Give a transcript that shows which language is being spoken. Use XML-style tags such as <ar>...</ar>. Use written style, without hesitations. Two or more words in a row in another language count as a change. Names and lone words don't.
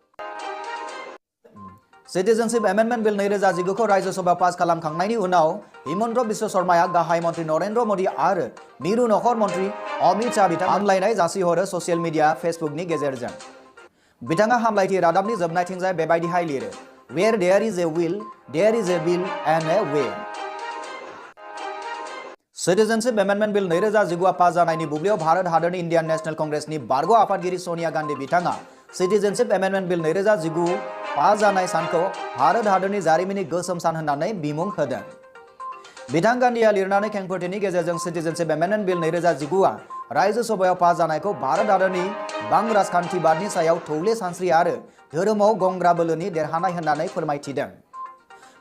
<brx>सिटिजेनशिप एमेन्डमेन्ट बिल 2019 खौ रायजो सभायाव पास खालामखांनायनि उनाव हिमन्त बिश्व शर्माया गाहाय मन्त्रि नरेन्द्र मोदी आरो मिरु नखर मन्त्रि अमित शाह बिथां हामलायनाय जासिहरो</brx> <en>social media</en> <brx>फेसबुकनि गेजेरजों। बिथाङा हामलायथि रादाबनि जोबनायथिंजाय बेबायदिहाय लिरो,</brx> <en>Where there is a will, there is a bill and a way.</en> <brx>सिटिजेनशिप एमेन्डमेन्ट बिल 2019 पास जानायनि बुब्लियाव भारत हादोरनि इन्डियान नेशनेल कंग्रेसनि बारग' आफादगिरि सोनिया गान्धी बिथाङा सिटिजेनशिप एमेन्डमेन्ट बिल 2019 पास जानाय सानखौ भारत हादोरनि जारिमिननि गोसोम सान होननानै बिमुं होदों। बिथां गान्धीआ लिरनानै खेंफोरथिनि गेजेरजों सिटिजेनशिप एमेन्डमेन्ट बिल 2019 रायजो सभायाव पास जानायखौ भारत हादोरनि बां राजखान्थिबादनि सायाव थौले सानस्रि आरो धोरोमाव गंग्रा बोलोनि देरहानाय होननानै फोरमायथिदों।</brx>